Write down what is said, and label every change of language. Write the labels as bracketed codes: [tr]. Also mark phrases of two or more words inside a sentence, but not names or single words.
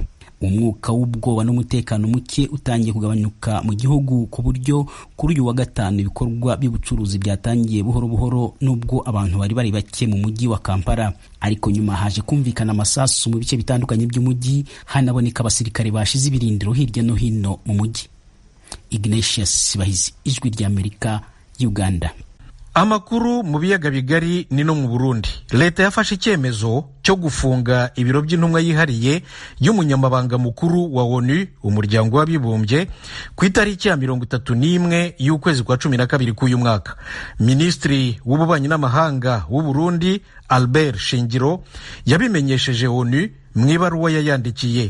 [rw] Umwuka w'ubwoba n'umutekano muke utangiye kugabanyuka mu gihugu ku buryo kuri uyu wa gatanu ibikorwa by'ubucuruzi byatangiye buhoro buhoro nubwo abantu bari bake mu mujyi wa Kampala, ariko nyuma haje kumvikana amasasu mu bice bitandukanye by'umujyi, hanaboneka abasirikare bashize ibirindiro hirya no hino mu mujyi. Ignatius Sibahizi, Ijwi ry'Amerika, Uganda. Amakuru mu biyaga bigari ni no mu Burundi. Leta yafashe icyemezo cyo gufunga ibiro by'intumwa yihariye y'umunyamabanga mukuru wa ONU, umuryango w'abibumbye, ku itariki ya 31 y'ukwezi kwa 12 k'uyu mwaka. Minisitiri w'ububanyi n'amahanga w'u Burundi Albert Shingiro yabimenyesheje ONU mu ibaruwa yayandikiye.